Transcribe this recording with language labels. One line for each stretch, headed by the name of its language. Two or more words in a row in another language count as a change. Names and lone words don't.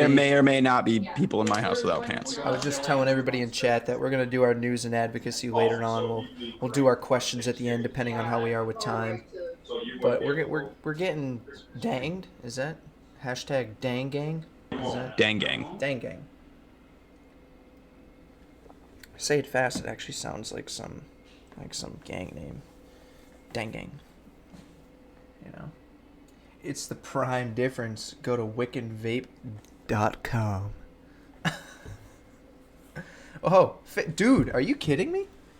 English: There may or may not be people in my house without pants. I was just telling everybody in chat that we're gonna do our news and advocacy later on. We'll do our questions at the end depending on how we are with time. But we're getting danged. Is that hashtag dang gang? Is that Dang gang. dang gang? Say it fast. It actually sounds like some gang name. Dang gang. You know. It's the prime difference. Go to wickedvape.com. Oh, dude, are you kidding me?